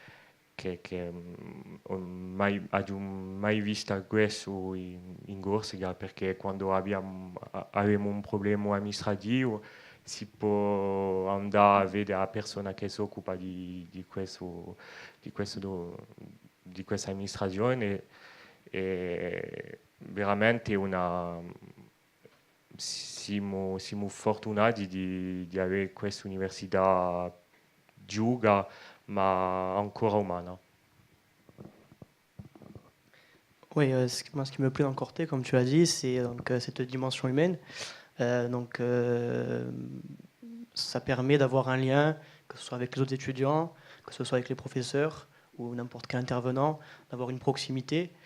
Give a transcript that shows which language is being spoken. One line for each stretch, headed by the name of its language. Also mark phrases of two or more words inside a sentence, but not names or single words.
Italian: ho mai visto questo in Corsica, perché quando abbiamo un problema amministrativo si può andare a vedere la persona che si occupa di questo di questa amministrazione e veramente siamo fortunati di avere questa università giuga ma ancora umana.
French: Oui, moi, ce qui me plaît dans Corté, comme tu l'as dit, c'est donc cette dimension humaine. Ça permet d'avoir un lien, que ce soit avec les autres étudiants, que ce soit avec les professeurs ou n'importe quel intervenant, d'avoir une proximité.